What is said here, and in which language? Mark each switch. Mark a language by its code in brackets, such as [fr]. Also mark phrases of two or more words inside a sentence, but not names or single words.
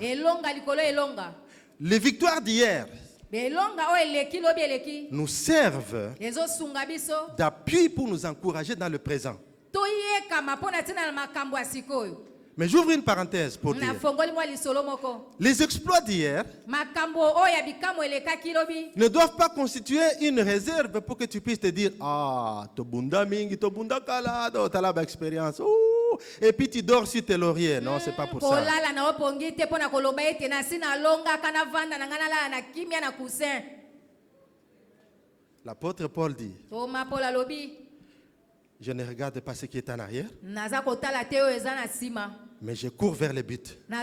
[fr] Les victoires d'hier nous servent d'appui pour nous encourager dans le présent. Mais j'ouvre une parenthèse pour dire, les exploits d'hier ne doivent pas constituer une réserve pour que tu puisses te dire, [ln] ah, tobunda mingi, tobunda kala, [fr] t'as expérience. Et puis tu dors sur tes lauriers. Non, c'est pas pour ça. L'apôtre Paul dit, je ne regarde pas ce qui est en arrière, mais je cours vers le but.